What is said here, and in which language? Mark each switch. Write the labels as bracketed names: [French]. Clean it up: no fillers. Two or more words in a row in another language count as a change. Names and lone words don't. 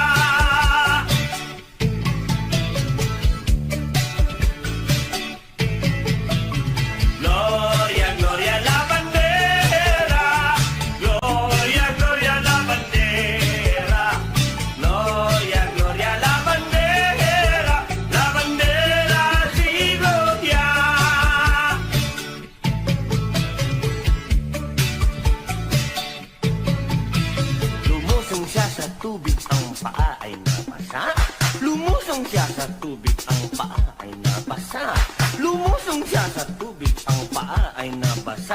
[Spanish] Gloria, gloria a la bandera, gloria, gloria a la bandera, gloria, gloria a la bandera sí gloria. [Filipino] Lumusong siya sa tubig, ang paa ay nabasa. Lumusong siya sa tubig, ang paa ay nabasa. Lumusong siya sa tubig, ang paa ay nabasa.